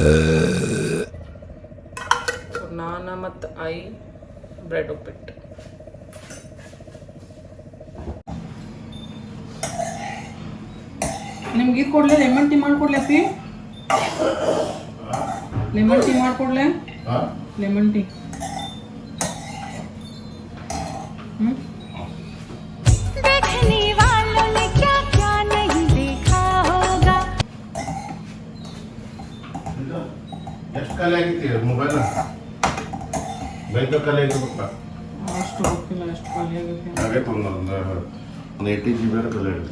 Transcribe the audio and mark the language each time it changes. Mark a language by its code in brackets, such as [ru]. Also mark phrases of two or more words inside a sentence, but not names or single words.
[kn] ಸೊ ನಾನು ಮತ್ತು ಬ್ರೆಡ್ ಉಪ್ಪಿಟ್ಟು. ನಿಮ್ಗೆ ಇದು ಕೊಡ್ಲೆ, [en] lemon tea [kn] ಮಾಡಿಕೊಡ್ಲೆ ಅಪ್ಪಿ? [en] lemon tea [kn] ಮಾಡಿಕೊಡ್ಲೆ? [en] lemon tea. [hi] देखने वालों ने क्या क्या नहीं देखा होगा. [kn] ಎಷ್ಟು ಖಾಲಿ ಆಗಿತ್ತು ಮೊಬೈಲ್? ಬೈಕ್ ಖಾಲಿ ಆಗಿರ್ಬೇಕ. ಅಷ್ಟು ಗೊತ್ತಿಲ್ಲ ಎಷ್ಟು ಖಾಲಿ ಆಗುತ್ತೆ. ಆಗೈತೆ ಒಂದು 80 GB ಖಾಲಿ ಆಗುತ್ತೆ.